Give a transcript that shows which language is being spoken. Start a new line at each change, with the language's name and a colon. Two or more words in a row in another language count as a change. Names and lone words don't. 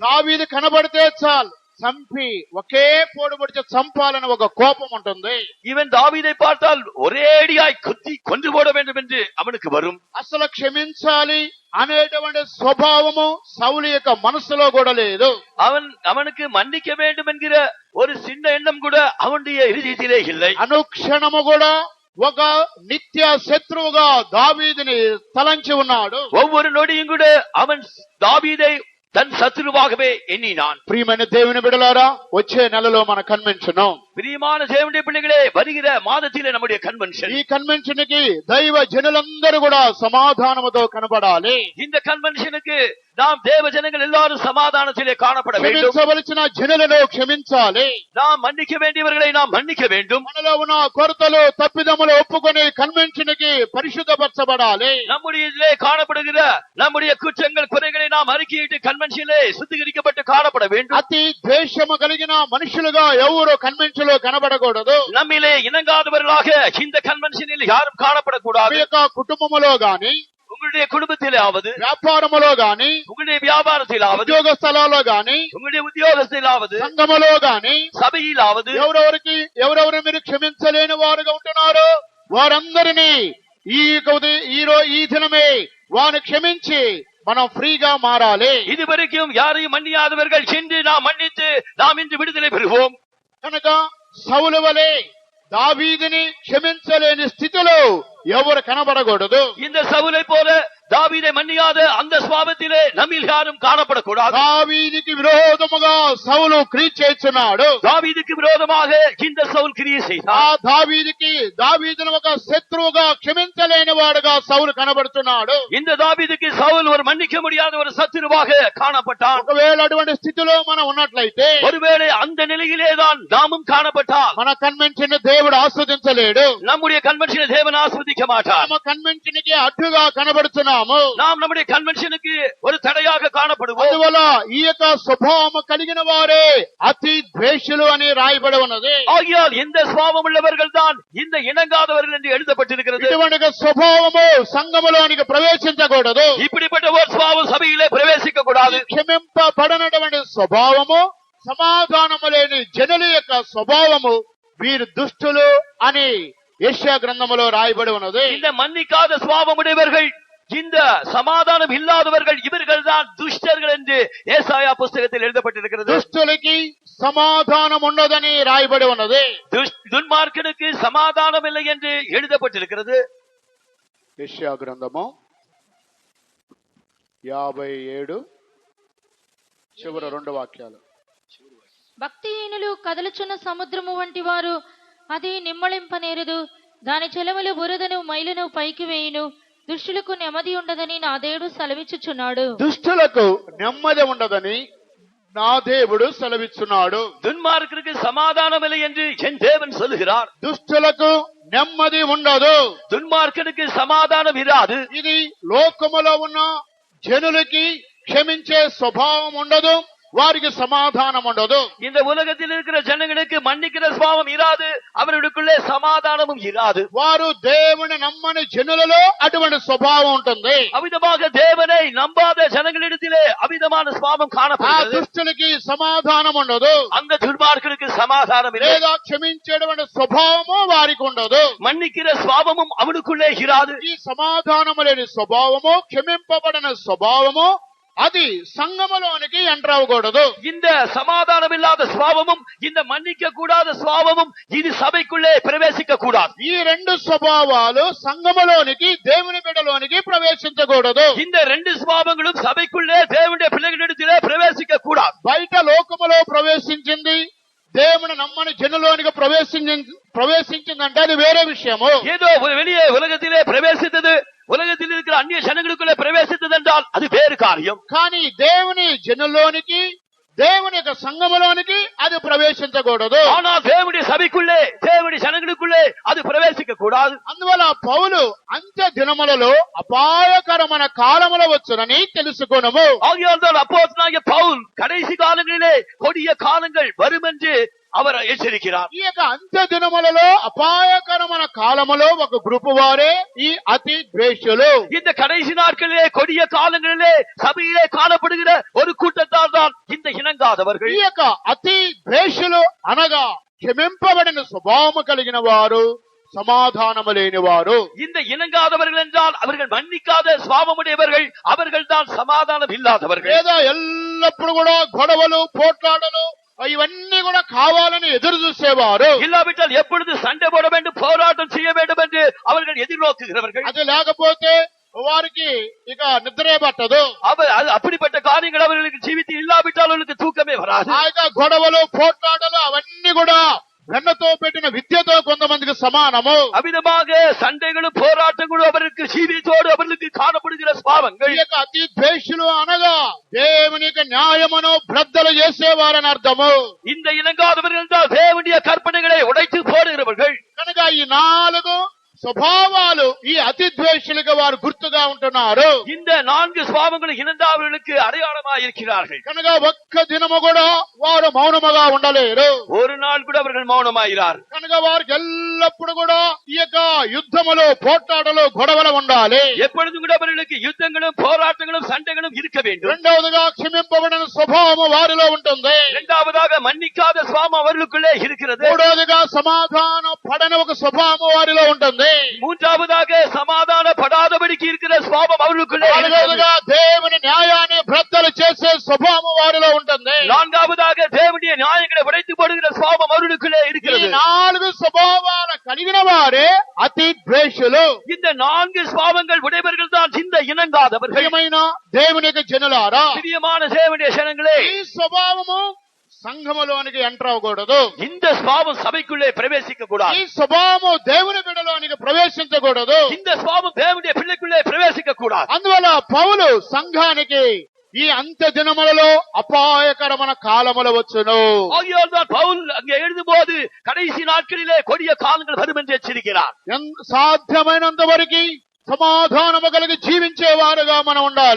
Telugu: దావీదు కనబడితే చాలు చంపి ఒకే పోడు పొడిచి చంపాలని ఒక కోపం ఉంటుంది.
Tamil: இவன் தாவீதை பார்த்தால் ஒரேடியாய் குத்தி கொன்று போட வேண்டும் என்று அவனுக்கு வரும்.
Telugu: అసలు క్షమించాలి అనేటువంటి స్వభావము సౌలు యొక్క మనసులో కూడా లేదు.
Tamil: அவனுக்கு மன்னிக்க வேண்டும் என்கிற ஒரு சின்ன எண்ணம் கூட அவனுடைய இதயத்திலே இல்லை.
Telugu: అనుక్షణము కూడా ఒక నిత్య శత్రువుగా దావీదుని తలంచి ఉన్నాడు.
Tamil: ஒவ்வொரு நொடியும் கூட அவன் தாவீதை தன் சத்துருவாகவே எண்ணினான்.
Telugu: ప్రియమైన దేవుని బిడ్డలారా, వచ్చే నెలలో మన కన్వెన్షన్.
Tamil: பிரியமான தேவனுடைய பிள்ளைகளே, வருகிற மாதத்திலே நம்முடைய கன்வென்ஷன்.
Telugu: ఈ కన్వెన్షన్ కి దైవ జనులందరూ కూడా సమాధానముతో కనబడాలి.
Tamil: இந்த కన్వెన్షனுக்கு நாம் தேவ ஜனங்கள் எல்லாரும் சமாதானத்திலே காணப்பட வேண்டும்.
Telugu: క్షమించవలసిన జనులను క్షమించాలి.
Tamil: நாம் மன்னிக்க வேண்டியவர்களை நாம் மன்னிக்க வேண்டும்.
Telugu: మనలో ఉన్న కొరతలు తప్పిదములు ఒప్పుకొని కన్వెన్షన్ కి పరిశుద్ధపరచబడాలి.
Tamil: நம்முடைய இதிலே காணப்படுகிற நம்முடைய குற்றங்கள் குறைகளை நாம் அறிக்கையிட்டு கன்வென்ஷனிலே சுத்திகரிக்கப்பட்டு காணப்பட வேண்டும்.
Telugu: అతి ద్వేషము కలిగిన మనుషులుగా ఎవరు కన్వెన్షన్ లో కనబడకూడదు.
Tamil: நம்மிலே இணங்காதவர்களாக இந்த கன்வென்ஷனில் யாரும் காணப்படக்கூடாது.
Telugu: మీ యొక్క కుటుంబములో గాని,
Tamil: உங்களுடைய குடும்பத்திலாவது,
Telugu: వ్యాపారములో గాని,
Tamil: உங்களுடைய வியாபாரத்திலாவது,
Telugu: ఉద్యోగ స్థలాల్లో గాని,
Tamil: உங்களுடைய ఉద్యోగத்திலாவது,
Telugu: సంఘములో గాని,
Tamil: సభయిలాவது
Telugu: ఎవరెవరు మీరు క్షమించలేని వారుగా ఉంటున్నారో వారందరినీ ఈ దినమే వారిని క్షమించి మనం ఫ్రీగా మారాలి.
Tamil: இதுவரைக்கும் யாரையும் மன்னியாதவர்கள் சென்று நாம் மன்னித்து நாம் இன்று விடுதலை பெறுவோம்.
Telugu: కనుక సౌలు వలె దావీదుని క్షమించలేని స్థితిలో ఎవరు కనబడకూడదు.
Tamil: இந்த சவுலை போல தாவீதை மன்னியாத அந்த சுவாபத்திலே நம்மில் யாரும் காணப்படக்கூடாது.
Telugu: దావీదుకి విరోధముగా సౌలు క్రియ చేస్తున్నాడు.
Tamil: தாவீதுக்கு விரோதமாக இந்த சவுல் கிரியை செய்தார்.
Telugu: ఆ దావీదును ఒక శత్రువుగా క్షమించలేని వాడుగా సౌలు కనబడుతున్నాడు.
Tamil: இந்த தாவீதுக்கு சவுல் ஒரு மன்னிக்க முடியாத ஒரு சத்துருவாக காணப்பட்டான்.
Telugu: ఒకవేళ అటువంటి స్థితిలో మనం ఉన్నట్లయితే,
Tamil: ஒருவேளை அந்த நிலையிலேதான் நாமும் காணப்பட்டால்
Telugu: మన కన్వెన్షన్ దేవుడు ఆస్వాదించలేడు.
Tamil: நம்முடைய కన్వెన్షన్ தேவன் ஆஸ்வதிக்க மாட்டார்.
Telugu: మన కన్వెన్షన్ కి అడ్డుగా కనబడుతున్నాము.
Tamil: நாம் நம்முடைய கன்வென்ஷனுக்கு ஒரு தடையாக காணப்படுவோம்.
Telugu: అందువల్ల ఈ యొక్క స్వభావము కలిగిన వారే అతి ద్వేషులు అని రాయబడి ఉన్నది.
Tamil: ஆகியால் இந்த சுவாபம் உள்ளவர்கள் தான் இந்த இணங்காதவர்கள் என்று எழுதப்பட்டிருக்கிறது.
Telugu: ఇటువంటి స్వభావము సంఘములోనికి ప్రవేశించకూడదు.
Tamil: இப்படிப்பட்ட ஒரு சுவாபம் சபையிலே பிரவேசிக்க கூடாது.
Telugu: క్షమింపబడనటువంటి స్వభావము, సమాధానము లేని జనుల యొక్క స్వభావము వీరు దుష్టులు అని యెషయా గ్రంథములో రాయబడి ఉన్నది.
Tamil: இந்த மன்னிக்காத சுவாபம் உடையவர்கள், இந்த சமாதானம் இல்லாதவர்கள், இவர்கள் தான் துஷ்டர்கள் என்று ஏசாயா புஸ்தகத்தில் எழுதப்பட்டிருக்கிறது.
Telugu: దుష్టులకి సమాధానం ఉండదని రాయబడి ఉన్నది.
Tamil: துன்மார்க்கனுக்கு சமாதானம் இல்லை என்று எழுதப்பட்டிருக்கிறது.
Telugu: యెషయా గ్రంథము 57 చివరి 2 వాక్యాలు. భక్తిహీనులు కదలుచున్న సముద్రము వంటి వారు, అది నిమ్మళింపనేరదు. దాని చెలములు బురదను మైలును పైకి వేయును. దుష్టులకు నెమ్మది ఉండదని నా దేవుడు సెలవిచ్చుచున్నాడు. దుష్టులకు నెమ్మది ఉండదని నా దేవుడు సెలవిచ్చున్నాడు.
Tamil: துன்மார்க்கருக்கு சமாதானம் இல்லை என்று என் தேவன் சொல்லுகிறார்.
Telugu: దుష్టులకు నెమ్మది ఉండదు.
Tamil: துன்மார்க்கனுக்கு சமாதானம் இராது.
Telugu: ఇది లోకములో ఉన్న జనులకి క్షమించే స్వభావం ఉండదు, వారికి సమాధానం ఉండదు.
Tamil: இந்த உலகத்தில் இருக்கிற ஜனங்களுக்கு மன்னிக்கிற சுபாவம் இராது, அவர்களுக்குள்ளே சமாதானமும் இராது.
Telugu: వారు దేవుని నమ్మని జనులలో అటువంటి స్వభావం ఉంటుంది.
Tamil: அவிதமாக தேவனை நம்பாத ஜனங்களிடத்திலே அவிதமான சுபாவம்
Telugu: ఆ
Tamil: காணப்படுகிறது.
Telugu: దుష్టులకి సమాధానం ఉండదు.
Tamil: அந்த துன்மார்க்கனுக்கு சமாதானம் இல்லை.
Telugu: లేదా క్షమించేటువంటి స్వభావము వారికి ఉండదు.
Tamil: மன்னிக்கிற சுபாவமும் அவனுக்குள்ளே இராது.
Telugu: ఈ సమాధానము లేని స్వభావము, క్షమింపబడిన స్వభావము అది సంఘములోనికి ఎంటర్ అవ్వకూడదు.
Tamil: இந்த சமாதானம் இல்லாத சுபாவமும் இந்த மன்னிக்க கூடாத சுபாவமும் இது சபைக்குள்ளே பிரவேசிக்க கூடாது.
Telugu: ఈ రెండు స్వభావాలు సంఘములోనికి, దేవుని బిడ్డలోనికి ప్రవేశించకూడదు.
Tamil: இந்த ரெண்டு சுபாவங்களும் சபைக்குள்ளே தேவனுடைய பிள்ளைகளிடத்திலே பிரவேசிக்க கூடாது.
Telugu: బయట లోకములో ప్రవేశించింది, దేవుని నమ్మని జనులోనికి ప్రవేశించిందంటే అది వేరే విషయము.
Tamil: ஏதோ வெளியே உலகத்திலே பிரவேசித்தது, உலகத்தில் இருக்கிற அந்நிய ஜனங்களுக்குள்ளே பிரவேசித்தது என்றால் அது வேறு காரியம்.
Telugu: కానీ దేవుని జనుల్లోనికి, దేవుని యొక్క సంఘములోనికి అది ప్రవేశించకూడదు.
Tamil: ஆனால் தேவனுடைய சபைக்குள்ளே, தேவனுடைய ஜனங்களுக்குள்ளே அது பிரவேசிக்க கூடாது.
Telugu: అందువల్ల పౌలు అంత్య దినములలో అపాయకరమైన కాలముల వచ్చునని తెలుసుకొనుము.
Tamil: ஆகியால் தான் அப்போஸ்தலனாகிய பவுல் கடைசி காலங்களிலே கொடிய காலங்கள் வரும் என்று அவர் எச்சரிக்கிறார்.
Telugu: ఈ యొక్క అంత్య దినములలో అపాయకరమైన కాలములో ఒక గ్రూపు వారే ఈ అతి ద్వేషులు.
Tamil: இந்த கடைசி நாட்களிலே கொடிய காலங்களிலே சபையிலே காணப்படுகிற ஒரு கூட்டத்தார் தான் இந்த இணங்காதவர்கள்.
Telugu: ఈ యొక్క అతి ద్వేషులు అనగా క్షమింపబడిన స్వభావము కలిగిన వారు, సమాధానము లేని వారు.
Tamil: இந்த இணங்காதவர்கள் என்றால் அவர்கள் மன்னிக்காத சுபாவமுடையவர்கள், அவர்கள் தான் சமாதானம் இல்லாதவர்கள்.
Telugu: లేదా ఎల్లప్పుడు కూడా గొడవలు, పోట్లాటలు ఇవన్నీ కూడా కావాలని ఎదురు చూసేవారు.
Tamil: இல்லாவிட்டால் எப்பொழுது சண்டை போட வேண்டும், போராட்டம் செய்ய வேண்டும் என்று அவர்கள் எதிர்நோக்குகிறவர்கள்.
Telugu: అది లేకపోతే వారికి ఇక నిద్రే పట్టదు.
Tamil: அப்படிப்பட்ட காரியங்கள் அவர்களுக்கு ஜீவித்து இல்லாவிட்டால் அவர்களுக்கு தூக்கமே வராது.
Telugu: ఆ యొక్క గొడవలు పోట్లాటలు అవన్నీ కూడా వెన్నతో పెట్టిన విద్యతో కొంతమందికి సమానము.
Tamil: அவ்விதமாக சண்டைகளும் போராட்டங்களும் அவருக்கு ஜீவித்தோடு அவர்களுக்கு காணப்படுகிற ஸ்பாவங்கள்.
Telugu: ఈ యొక్క అతి ద్వేషులు అనగా దేవుని యొక్క న్యాయమును బ్రద్దలు చేసేవారని అర్థము.
Tamil: இந்த இணங்காதவர்கள் தான் தேவனுடைய கற்பனைகளை உடைத்து போடுகிறவர்கள்.
Telugu: కనుక ఈ 4 స్వభావాలు ఈ అతి ద్వేషులుగా వారు గుర్తుగా ఉంటున్నారు.
Tamil: இந்த 4 స్వభావங்களும் இணங்காதவர்களுக்கு அடையாளமாக இருக்கிறார்கள்.
Telugu: కనుక ఒక్క దినము కూడా వారు మౌనముగా ఉండలేరు.
Tamil: ஒரு நாள் கூட அவர்கள் மௌனமாகிறார்.
Telugu: కనుక వారికి ఎల్లప్పుడు కూడా ఈ యొక్క యుద్ధములు పోట్లాటలు గొడవలు ఉండాలి.
Tamil: எப்பொழுதும் கூட அவர்களுக்கு யுத்தங்களும் போராட்டங்களும் சண்டைகளும் இருக்க வேண்டும்.
Telugu: రెండవదిగా క్షమింపబడిన స్వభావము వారిలో ఉంటుంది.
Tamil: இரண்டாவதாக மன்னிக்காத சுவாபம் அவர்களுக்குள்ளே இருக்கிறது.
Telugu: మూడవదిగా సమాధాన పడని ఒక స్వభావము వారిలో ఉంటుంది.
Tamil: மூன்றாவதாக சமாதானப்படாதபடிக்கு இருக்கிற சுவாபம் அவர்களுக்குள்ளே
Telugu: నాలుగవదిగా దేవుని న్యాయాన్ని బ్రద్దలు చేసే స్వభావము వారిలో ఉంటుంది.
Tamil: நான்காவதாக தேவனுடைய நியாயங்களை உடைத்து போடுகிற சுவாபம் அவர்களுக்குள்ளே
Telugu: ఈ
Tamil: இருக்கிறது.
Telugu: 4 స్వభావాలు కలిగిన వారే అతి ద్వేషులు.
Tamil: இந்த 4 சுவாபங்கள் உடையவர்கள் தான் இந்த இணங்காதவர்கள்.
Telugu: ప్రియమైన దేవుని యొక్క జనులారా,
Tamil: பிரியமான தேவனுடைய ஜனங்களே,
Telugu: ఈ స్వభావము సంఘములోనికి ఎంటర్ అవ్వకూడదు.
Tamil: இந்த சுவாபம் சபைக்குள்ளே பிரவேசிக்க
Telugu: ఈ
Tamil: கூடாது.
Telugu: స్వభావము దేవుని బిడ్డలోనికి ప్రవేశించకూడదు.
Tamil: இந்த சுவாபம் தேவனுடைய பிள்ளைக்குள்ளே பிரவேசிக்க கூடாது.
Telugu: అందువల్ల పౌలు సంఘానికి ఈ అంత్య దినములలో అపాయకరమైన కాలములు వచ్చును.
Tamil: ஆகையால் தான் பவுல் அங்கே எழுதும்போது கடைசி நாட்களிலே கொடிய காலங்கள் வரும் என்று எச்சரிக்கிறார்.
Telugu: సాధ్యమైనంత వరకు సమాధానము కలిగి జీవించేవారుగా మనం ఉండాలి.